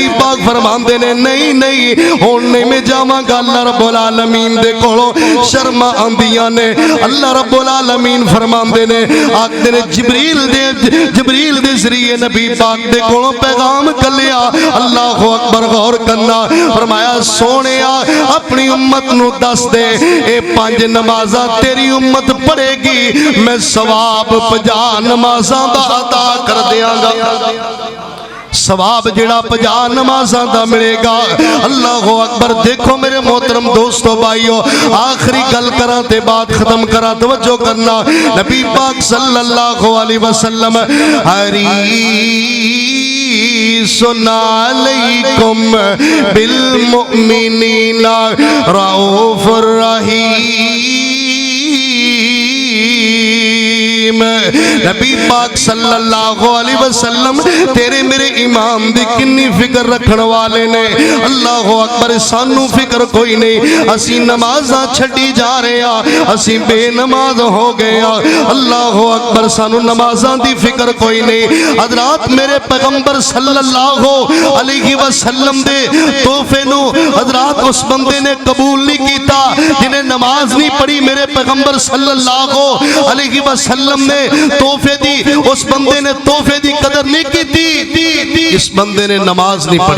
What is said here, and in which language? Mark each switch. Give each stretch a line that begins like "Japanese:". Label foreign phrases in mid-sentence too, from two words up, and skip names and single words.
Punjabi: پاک فرماندے نے نہیں ہون نہیں میں جاواں گا
Arabic: اللہ رب العالمین
Punjabi: دے کولوں شرم آندیاں نے
Arabic: اللہ رب العالمین
Punjabi: فرماندے نے آکھدے نے جبریل دے ذریعے نبی پاک دے کولوں پیغام کلیا
Arabic: اللہ اکبر
Punjabi: غور کرنا فرمایا سونیا اپنی امت نو دس دے اے 5 نمازاں تیری امت پڑھے گی میں ثواب 50 نمازاں دا عطا کر دیاں گا ثواب جڑا 50 نمازاں دا ملے گا۔
Arabic: اللہ اکبر۔
Punjabi: دیکھو میرے محترم دوستو بھائیو، آخری گل کراں تے بات ختم کراں، توجہ کرنا۔
Arabic: نبی پاک صلی اللہ علیہ وسلم حریص علیکم بالمؤمنین رؤوف الرحیم۔
Punjabi: نبی پاک
Arabic: صلی اللہ علیہ وسلم
Punjabi: تیرے میرے امام دی کنی فکر رکھن والے نے۔
Arabic: اللہ اکبر۔
Punjabi: سانو فکر کوئی نہیں، اسی نمازاں چھڑی جا رہے ہیں، اسی بے نماز ہو گئے ہیں۔
Arabic: اللہ اکبر۔
Punjabi: سانو نمازاں دی فکر کوئی نہیں۔ حضرات میرے پیغمبر
Arabic: صلی اللہ علیہ وسلم
Punjabi: دے تحفے نو حضرات اس بندے نے قبول نہیں کیتا جنہیں نماز نہیں پڑھی۔ میرے پیغمبر
Arabic: صلی اللہ علیہ وسلم
Punjabi: نے تحفے دی، اس بندے نے تحفے دی قدر نہیں کی تھی، اس بندے نے نماز نہیں پڑھی۔